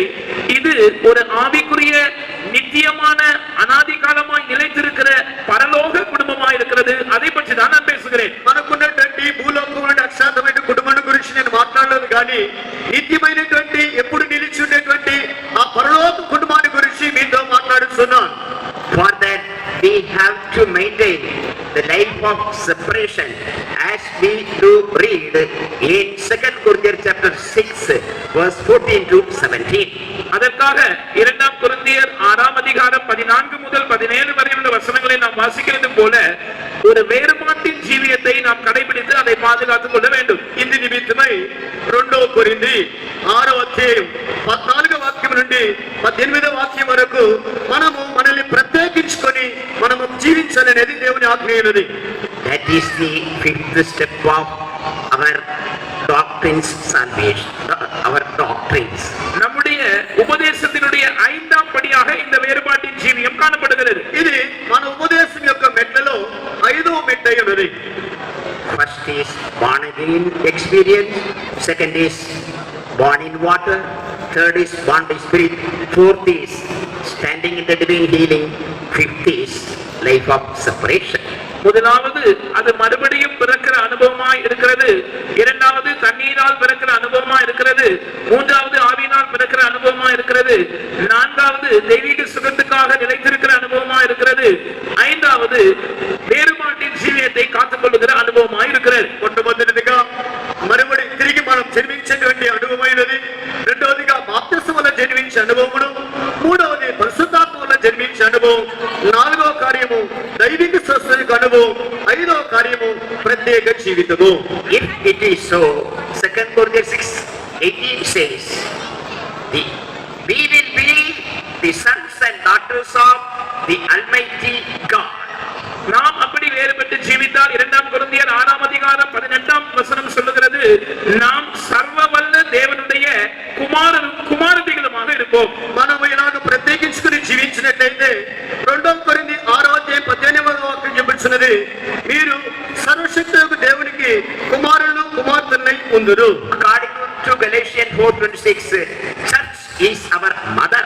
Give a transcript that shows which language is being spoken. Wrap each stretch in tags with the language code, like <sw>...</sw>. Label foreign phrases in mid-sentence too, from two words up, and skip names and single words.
<ta>இது ஒரு ஆவிக்குரிய நித்தியமான அனாதி காலமாய் நிலைத்திருக்கிற பரலோக குடும்பமாய் இருக்கிறது. அதை பற்றி தான் நான் பேசுகிறேன்.</ta> <te>మనకున్నటువంటి భూలోకమైన అక్షాంతమైన కుటుంబం గురించి నేను మాట్లాడలేదు, కానీ నిత్యమైనటువంటి ఎప్పుడు నిలిచి ఉండేటువంటి ఆ పరలోక కుటుంబాన్ని గురించి మీతో మాట్లాడుతున్నాను.</te> <en>For that we have to maintain the life of separation, as we do read in 2 Corinthians chapter 6 verse 14 to 17.</en> <ta>அதற்காக 2 கொரிந்தியர் 6 அதிகாரம் 14 முதல் 17 வரை உள்ள வசனங்களை நாம் வாசிக்கிறது போல ஒரு வேறுபாட்டின் ஜீவியத்தை நாம் கடைபிடித்து அதை பாதுகாத்துக் கொள்ள வேண்டும்.</ta> <te>ఇందు నిమిత్తమై 2 కొరింథీ 6వ అధ్యాయం 14వ వాక్యం నుండి 18వ వాక్యం వరకు మనము మనల్ని ప్రత్యేకించుకొని మనము జీవించాలనేది దేవుని ఆజ్ఞ అయినది.</te> <en>That is the fifth step of our doctrines salvation, our doctrines.</en> <ta>நம்முடைய உபதேசத்தினுடைய 5ஆம் படியாக இந்த வேறுபாட்டின் ஜீவியம் காணப்படுகிறது.</ta> <te>ఇది మన ఉపదేశం యొక్క మెట్లలో 5వ మెట్టు అయినది.</te> <en>First is born again experience, second is born in water, third is born by spirit, fourth is standing in the divine healing, fifth is life of separation.</en> <ta>முதலாவது அது மறுபடியும் பிறக்கிற அனுபவமாய் இருக்கிறது, இரண்டாவது தண்ணீரால் பிறக்கிற அனுபவமாய் இருக்கிறது, மூன்றாவது ஆவியினால் பிறக்கிற அனுபவமாய் இருக்கிறது, நான்காவது தெய்வீக சுகத்துக்காக நிலைத்திருக்கிற அனுபவமாய் இருக்கிறது, ஐந்தாவது வேறுபாட்டின் ஜீவியத்தை காத்துக்கொள்ளுகிற அனுபவமாய் இருக்கிறது.</ta> <te>మొట్టమొదటిదిగా మறுபడి తిరిగి మనం జన్మించేటువంటి అనుభవమైనది, రెండవదిగా బాప్తిసం వల్ల జన్మించే అనుభవమును, మూడవది పరిశుద్ధాత్మ వల్ల జన్మించే అనుభవం, నాలుగవ కార్యము దైవిక స్వస్థతకు అనుభవం, ఐదవ కార్యము ప్రత్యేక జీవితము.</te> <en>If it is so, 2 Corinthians 6:18 says, we will be the sons and daughters of the Almighty God.</en> <ta>நாம் அப்படி வேறுபட்டு ஜீவித்தால் 2 கொரிந்தியர் 6 அதிகாரம் 18ஆம் வசனம் சொல்லுகிறது, நாம் சர்வ வல்ல தேவனுடைய குமாரரும் குமாரத்திகளுமாக இருப்போம்.</ta> <te>మనము ఇలాగ ప్రత్యేకించుకుని జీవించినట్లయితే 2 కొరింథీ 6వ అధ్యాయం 18వ వాక్యం చెబుతున్నది, మీరు సర్వశక్తులకు దేవునికి కుమారులు కుమార్తెలై ఉందురు.</te> <en>According to Galatians 4:26, church is our mother.</en>